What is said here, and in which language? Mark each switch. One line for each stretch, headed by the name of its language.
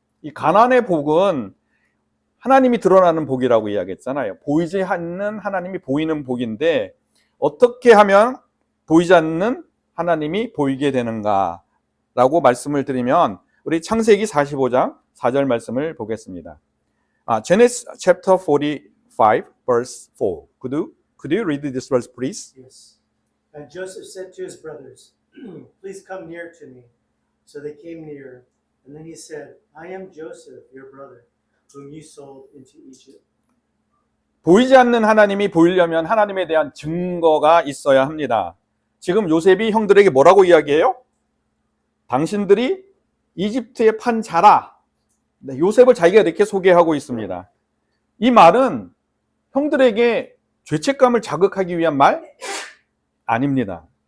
Korean: 이 가나안의 복은 하나님이 드러나는 복이라고 이야기했잖아요. 보이지 않는 하나님이 보이는 복인데 어떻게 하면 보이지 않는 하나님이 보이게 되는가라고 말씀을 드리면 우리 창세기 45장 4절 말씀을 보겠습니다.
English: Genesis chapter 45 verse 4. Could you read this verse please? Yes. And Joseph said to his brothers, "Please come near to me." So they came near, and then he said, "I am Joseph, your brother, whom you sold into Egypt.
Korean: 보이지 않는 하나님이 보이려면 하나님에 대한 증거가 있어야 합니다. 지금 요셉이 형들에게 뭐라고 이야기해요? 당신들이 이집트에 판 자라. 요셉을 자기가 이렇게 소개하고 있습니다. 이 말은 형들에게 죄책감을 자극하기 위한 말 아닙니다.